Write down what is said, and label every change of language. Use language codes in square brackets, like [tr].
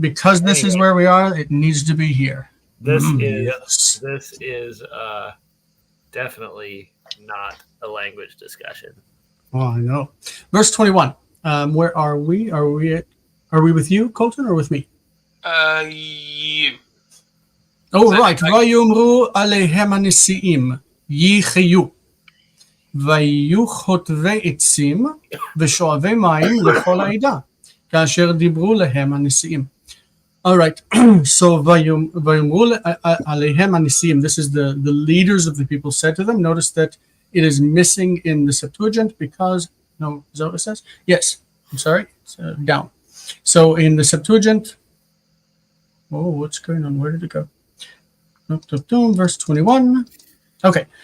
[en] Because this is where we are, it needs to be here. This is definitely not a language discussion. Oh, I know. Verse 21. Where are we? Are we with you, Colton, or with me? You. Oh, right. [he] ויאמרו עליהם הנשיאים יחיו ויהיו חוטבי עצים ושואבי מים לכל העדה כאשר דיברו להם הנשיאים. [en] All right. [he] So ויאמרו עליהם הנשיאים. [en] This is the leaders of the people said to them. Notice that it is missing in the Septuagint because, no, is that what it says? Yes. I'm sorry. It's down. So in the Septuagint, what's going on? Where did it go? Verse 21. Okay.